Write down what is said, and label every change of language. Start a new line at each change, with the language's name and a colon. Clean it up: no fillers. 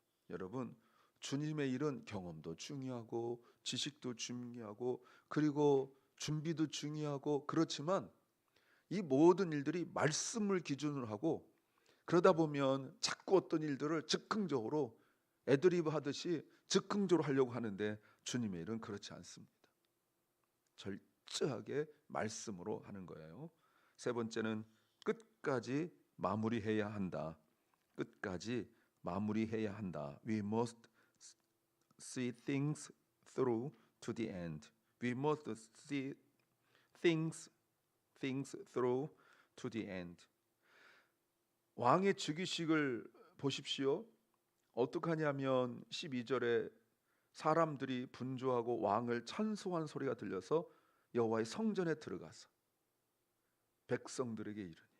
Korean: 여러분, 주님의 일은 경험도 중요하고 지식도 중요하고 그리고 준비도 중요하고 그렇지만 이 모든 일들이 말씀을 기준으로 하고, 그러다 보면 자꾸 어떤 일들을 즉흥적으로 애드리브 하듯이 즉흥적으로 하려고 하는데 주님의 일은 그렇지 않습니다. 철저하게 말씀으로 하는 거예요. 세 번째는 끝까지 마무리해야 한다. 끝까지 마무리해야 한다.
English: We must see things through to the end. We must see things through to the end.
Korean: 왕의 즉위식을 보십시오. 어떻게 하냐면 12절에 사람들이 분주하고 왕을 찬송한 소리가 들려서 여호와의 성전에 들어가서 백성들에게 이르니.